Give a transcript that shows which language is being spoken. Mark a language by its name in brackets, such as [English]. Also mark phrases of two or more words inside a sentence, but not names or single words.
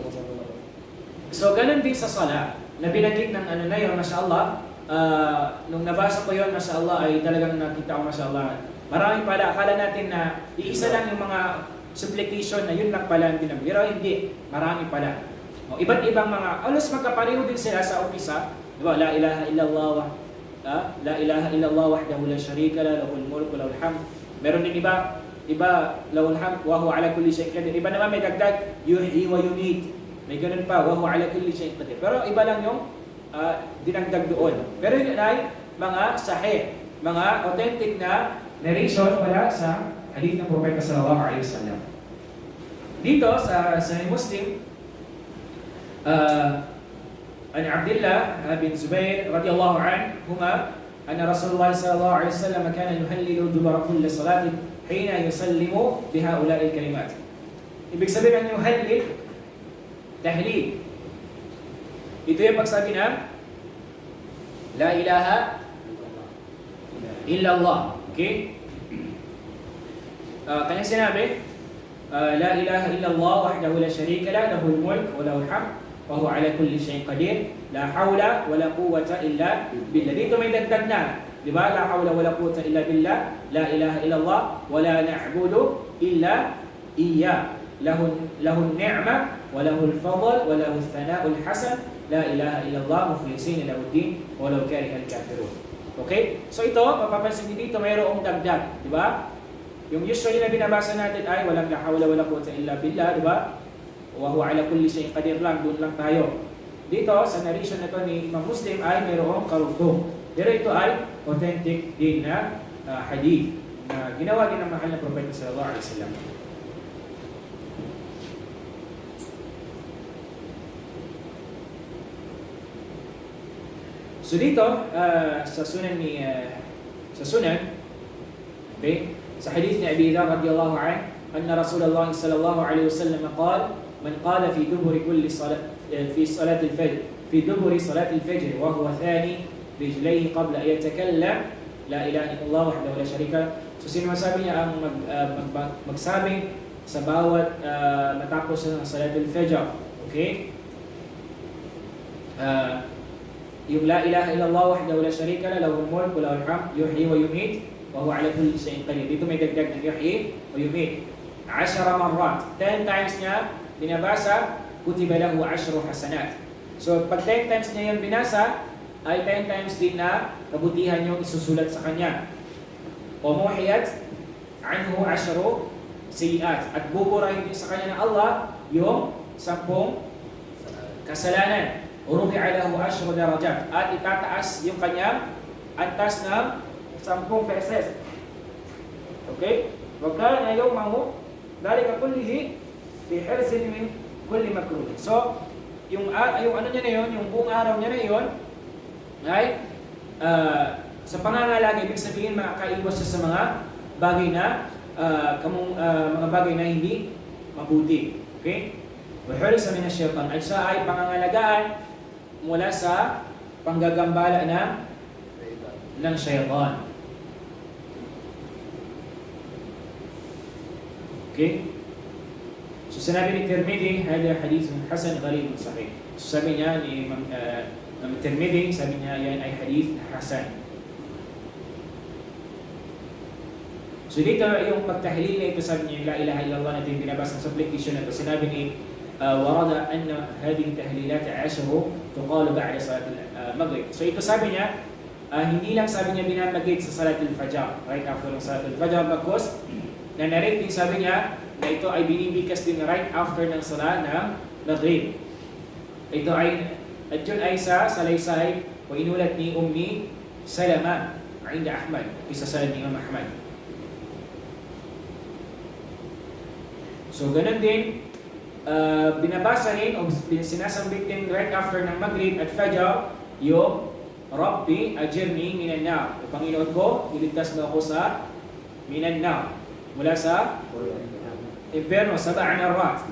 [Filipino] So, ganun din sa sala, na binanggit ng ano na yun, mashallah, nung nabasa ko yun, mashallah, ay talagang nakita ko, mashallah, marami pala, akala natin na iisa lang yung mga supplication na yun lang pala ang binanggit. Pero hindi, marami pala. Iba't ibang mga, alos magkapareho din sila sa umpisa, diba? [Arabic] لا إله إلا الله، لا إله إلا الله وحده لا شريك له، له الملك له الحمد. [Filipino] Meron din iba, [Arabic] له الحمد، وهو على كل شيء قدير. [Filipino] Iba naman may dagdag, [Arabic] يحيي ويميت. [Filipino] May ganun pa, [Arabic] وهو على كل شيء قدير. [Filipino] Pero iba lang yung dinagdag doon. Pero yun ay mga sahih, mga authentic na narration wala sa hadith ng Propeta [Arabic] صلى الله عليه وسلم. [Filipino] Dito sa [Arabic] Sahih Muslim, عن عبد الله بن الزبير رضي الله عنهما أن رسول الله صلى الله عليه وسلم كان يهلل دبر كل صلاة حين يسلم بهؤلاء الكلمات. [Filipino] Ibig sabihin ng [Arabic] يهلل، تهليل. [Filipino] Ito yung pagsabi na [Arabic] لا إله إلا الله. [Filipino] Okay? Kanya sinabi, [Arabic] لا إله إلا الله وحده لا شريك له، له الملك وله الحمد وهو على كل شيء قدير، لا حول ولا قوة إلا بالله. [Filipino] Dito may dagdag na, di ba? [Arabic] لا حول ولا قوة إلا بالله، لا إله إلا الله ولا نعبد إلا إياه. له النعمة وله الفضل وله الثناء الحسن، لا إله إلا الله مخلصين له الدين ولو كره الكافرون. [Filipino] Okay? So ito, mapapansin niyo dito mayroong dagdag, di ba? Yung usually na binabasa natin ay walang [Arabic] لا حول ولا قوة إلا بالله, [Filipino] di ba? [Arabic] وهو على كل شيء قدير [Filipino] lang, doon lang tayo. Dito sa narration na to ni Imam Muslim ay mayroong karugtong. Pero ito ay authentic din na hadith na ginawa din ng mahal na Propeta [Arabic] صلى الله عليه وسلم. [Filipino] So dito sa sunan okay, sa hadith ni [Arabic] أبي ذر رضي الله عنه، أن رسول الله صلى الله عليه وسلم قال، من قال في دبر كل صلاة في صلاة الفجر، في دبر صلاة الفجر وهو ثان رجليه قبل أن يتكلم لا إله إلا الله وحده لا شريك. [Filipino] So sino masabi niya ang magsabi sa bawat matapos ng [Arabic] صلاة الفجر, [Filipino] okay? [Arabic] Yung لا إله إلا الله وحده لا شريك له، له الملك وله الحمد، يحيي ويميت وهو على كل شيء قدير. [Filipino] Dito may dagdag ng [Arabic] يحيي ويميت 10 مرات. [Filipino] 10 times niya binabasa, [Arabic] كتب له 10 حسنات. [Filipino] So pag 10 times niya yung binasa, ay 10 times din na kabutihan yung isusulat sa kanya. [Arabic] ومحيت عنه 10 سيئات. [Filipino] At buburahin din sa kanya ng Allah yung 10 kasalanan. [Arabic] ورفع له 10 درجات. [Filipino] At itataas yung kanya antas ng 10 beses. [Arabic] Okay? وكان يومه ذلك كله بحرز من كل مكروه. [Filipino] So, yung ano niya na yun, yung buong araw niya na yun, ay sa pangangalaga, ibig sabihin makakaiwas siya sa mga bagay na mga bagay na hindi mabuti. [Arabic] Okay? وحرس من الشيطان, [Filipino] ay siya ay pangangalagaan mula sa panggagambala ng shaytan. Okay? So sinabi ni [Arabic] Tirmidhi, هذا حديث حسن غريب صحيح. [Filipino] So sabi niya ni Imam Tirmidhi, sabi niya yan ay [Arabic] حديث حسن. [Filipino] So So dito yung pagtahlil na ito, sabi niya, [Arabic] لا إله إلا الله [Filipino] na ito yung binabasa sa supplication na ito. Sinabi ni [Arabic] ورد أن هذه التهليلات 10 تقال بعد صلاة المغرب. [Filipino] So ito sabi niya, hindi lang sabi niya binabagit sa [Arabic] صلاة الفجر, [English] right after [Filipino] ng [Arabic] صلاة الفجر, [Filipino] bakos na narrate din sabi niya na ito ay binibigkas din [English] right after [Filipino] ng salat ng maghrib. Ito ay, at yun ay sa salaysay o inulat ni Ummi Salama [Arabic] عند أحمد, [Filipino] isa sa ni Imam Ahmad. So ganun din, binabasa rin o sinasambit din [English] right after [Filipino] ng Maghrib at Fajr yung [Arabic] رب أجرني من النار. [Filipino] O Panginoon ko, iligtas mo ako sa [Arabic] من النار, [Filipino] mula sa impyerno, 7 arrat.